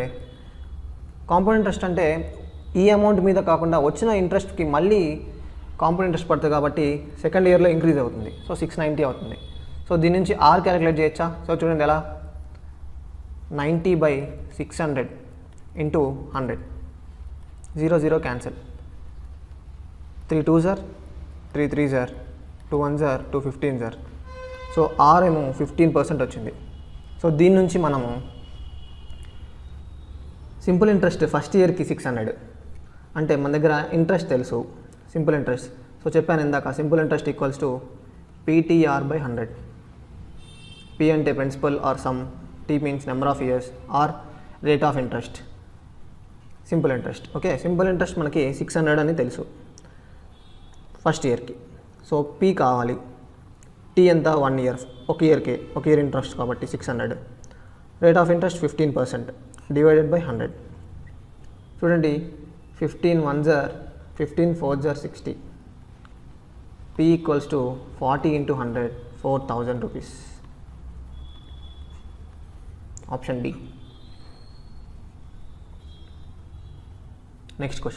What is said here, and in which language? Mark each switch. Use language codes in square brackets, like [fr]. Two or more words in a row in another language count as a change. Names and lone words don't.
[en] compound interest [te] అంటే ఈ అమౌంట్ మీద కాకుండా వచ్చిన ఇంట్రెస్ట్కి మళ్ళీ [en] compound interest [te] పడుతుంది కాబట్టి [en] second yearlo [te] ఇంక్రీజ్ అవుతుంది. సో 690 అవుతుంది. సో దీని నుంచి [en] R calculate [te] చేయొచ్చా? సో చూడండి ఎలా, 90/600 ఇంటూ 100, 0 క్యాన్సిల్, [en] 3 2s are 3 3s are 2 1s are 2 15s are. [te] సో ఆర్ ఏమో 15% వచ్చింది. సో దీని నుంచి మనము [en] simple interest first yearki [te] 600 అంటే మన దగ్గర ఇంట్రెస్ట్ తెలుసు, [en] simple interest. [te] సో చెప్పాను ఇందాక, [en] simple interest equals to PTR/100. P అంటే principal or sum, T means number of years, R rate of interest, simple interest. [te] ఓకే, [en] simple interest [te] మనకి 600 అని తెలుసు [en] first yearki. [te] సో P కావాలి, T టీ ఎంత 1 year, ఒక [en] year interest [te] కాబట్టి 600. [en] rate of interest 15% divided by 100. చూడండి 15 1s are 15 4s are 60. P equals to 40 into 100, 4,000 rupees. Option D. Next question.